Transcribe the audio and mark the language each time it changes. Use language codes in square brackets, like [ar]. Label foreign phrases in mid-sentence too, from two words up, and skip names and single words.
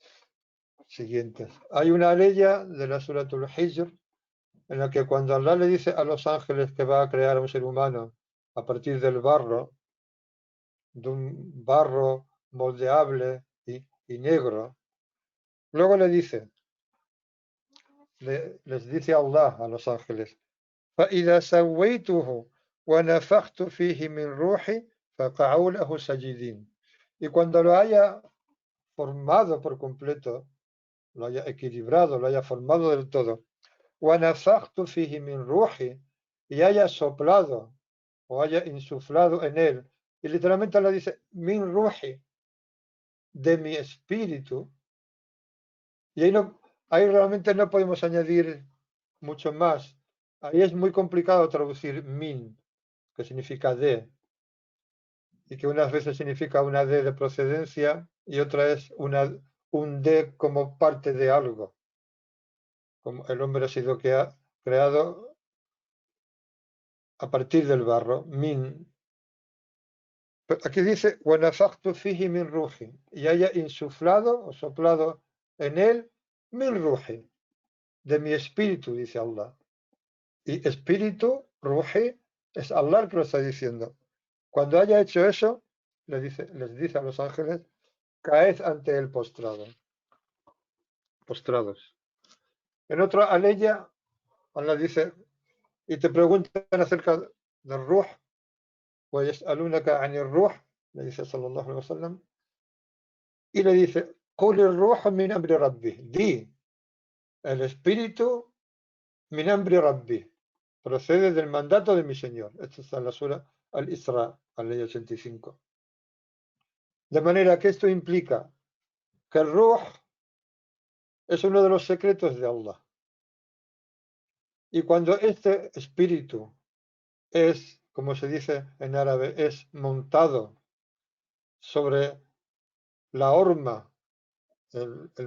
[es] Hay una ley de la Suratul Hijr en la que cuando Allah le dice a los ángeles que va a crear a un ser humano a partir del barro, de un barro moldeable y negro, luego les dice Allah a los ángeles: [ar] فإذا سويته ونفخت فيه من روحي فقعوا له ساجدين. [es] Y cuando lo haya formado por completo, lo haya equilibrado, lo haya formado del todo, [ar] ونفخت فيه من روحي, [es] y haya soplado o haya insuflado en él, y literalmente le dice [ar] من روحي, [es] de mi espíritu, y ahí realmente no podemos añadir mucho más. Ahí es muy complicado traducir min, que significa de, y que unas veces significa una D de procedencia y otra es un D como parte de algo. Como el hombre ha sido creado a partir del barro, min. Pero aquí dice, [ar] وَنَفَخْتُ فِيهِ مِنْ رُوحِي, [es] y haya insuflado o soplado en él [ar] من روحي, [es] de mi espíritu, dice Allah. Y espíritu, ruhi, es Allah el que lo está diciendo. Cuando haya hecho eso, les dice a los ángeles: caed ante él postrados. En otra aleya, Allah dice, y te preguntan acerca del ruh, pues [ar] يسألونك عن الروح, [es] le dice [ar] صلى الله عليه وسلم, [es] y le dice, [ar] قل الروح من أمر ربي, [es] di, el espíritu [ar] من أمر ربي, [es] procede del mandato de mi Señor. Esto está en la sura Al-Isra, aleya 85. De manera que esto implica que el ruh es uno de los secretos de Allah. Y cuando este espíritu es, como se dice en árabe, es montado sobre la horma, el